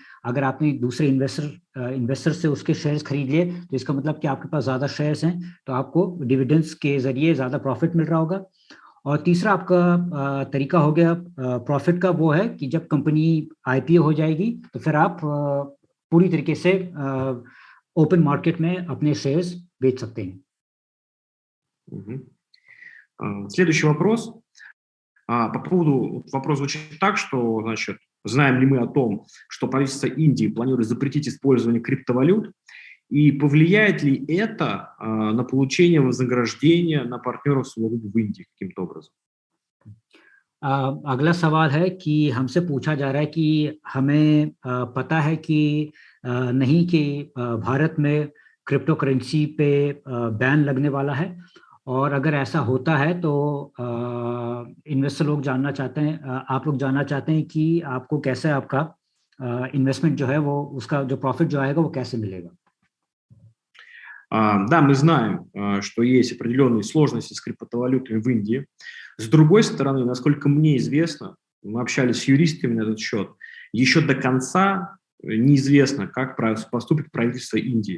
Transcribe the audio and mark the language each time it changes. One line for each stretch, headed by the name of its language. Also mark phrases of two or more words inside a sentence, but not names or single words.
Hindi: अगर आपने दूसरे इन्वेस्टर से उसके शेयर्स खरीद लिए तो इसका मतलब कि आपके पास ज़्यादा शेयर्स हैं तो आपको डिविडेंड्स के ज़रिए ज़्यादा प्रॉफिट मिल रहा होगा। और तीसरा आपका तरीका हो गया प्रॉफिट का, वो है कि जब
English: company IPO
Hindi: हो जाएगी तो फिर आप पूरी तरीके से
English: open market
Hindi: में अपने शेयर्स बेच सकते हैं।
Russian: Следующий вопрос. По поводу, вопрос звучит так, что, значит, знаем ли мы о том, что правительство Индии планирует запретить использование криптовалют, и повлияет ли это на получение вознаграждения на партнеров SolarGroup в Индии каким-то образом?
Hindi: अगला सवाल है कि हमसे पूछा जा रहा है कि हमें पता है कि नहीं कि भारत में
English: crypto currency
Hindi: पे बैन लगने वाला है, और अगर ऐसा होता है तो इन्वेस्टर लोग जानना चाहते हैं, आप लोग जानना चाहते हैं कि आपको कैसे आपका इन्वेस्टमेंट जो है वो उसका जो प्रॉफिट जो आएगा वो कैसे मिलेगा।
Russian: Да, мы знаем, что есть определенные сложности с криптовалютами в Индии. С другой стороны, насколько мне известно, мы общались с юристами на этот счет, еще до конца неизвестно, как поступит правительство Индии.